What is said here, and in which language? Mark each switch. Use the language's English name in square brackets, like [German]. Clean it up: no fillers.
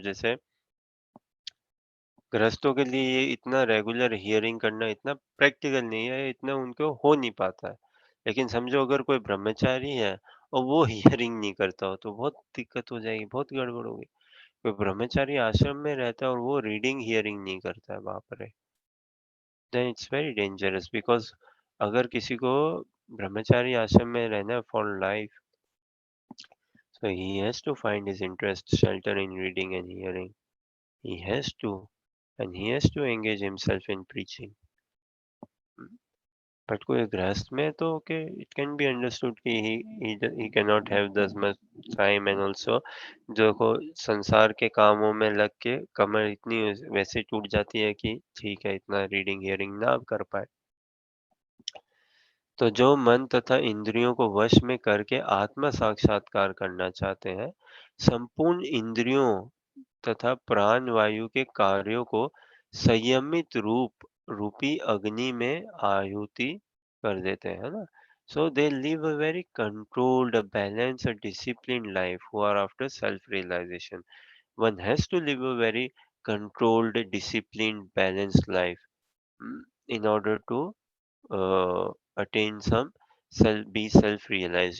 [Hindi] जैसे गृहस्थों के लिए ये इतना रेगुलर हियरिंग करना इतना प्रैक्टिकल नहीं है, इतना उनको हो नहीं पाता है। लेकिन समझो अगर कोई ब्रह्मचारी है और वो हियरिंग नहीं करता हो तो बहुत दिक्कत हो जाएगी, बहुत गड़बड़ होगी। कोई ब्रह्मचारी आश्रम में रहता है और वो रीडिंग हियरिंग नहीं करता है, बाप रे, [English] Then it's very dangerous. Because [Hindi] अगर किसी को ब्रह्मचारी आश्रम में रहना है [English] For life, so he has to find his interest shelter in reading and hearing. He has to, and he has to engage himself in preaching. [Hindi] But कोई गृहस्थ में तो okay, [English] it can be understood [Hindi] कि [English] he cannot have this much time, and also [Hindi] जो को संसार के कामों में लग के कमर इतनी वैसे टूट जाती है कि ठीक है इतना रीडिंग हियरिंग ना कर पाए। तो जो मन तथा इंद्रियों को वश में करके आत्म साक्षात्कार करना चाहते हैं संपूर्ण इंद्रियों तथा प्राण वायु के कार्यों को संयमित रूपी अग्नि में आहुति कर देते हैं ना। [English] So they live a very controlled, balanced, disciplined life who are after self-realization. One has to live a very controlled, disciplined, balanced life in order to attain some be self-realized.